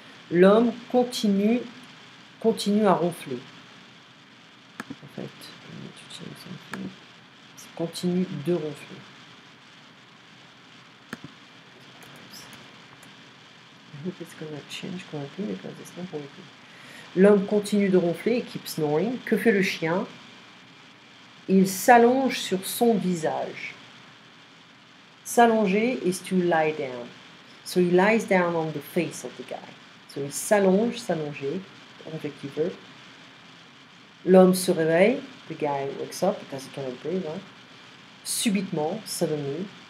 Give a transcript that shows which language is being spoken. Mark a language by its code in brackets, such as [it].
[fr] L'homme continue à ronfler. En fait, il continue de ronfler. [en] I hope it's gonna change correctly because it's not working. [fr] L'homme continue de ronfler et [en] keep snoring. [fr] Que fait le chien? Il s'allonge sur son visage. [en] S'allonger is to lie down. So he lies down on the face of the guy. [fr] So il s'allonge, s'allonger, [en] objective verb. [fr] L'homme se réveille. [en] The guy wakes up because he cannot breathe. Hein. Subitement, suddenly.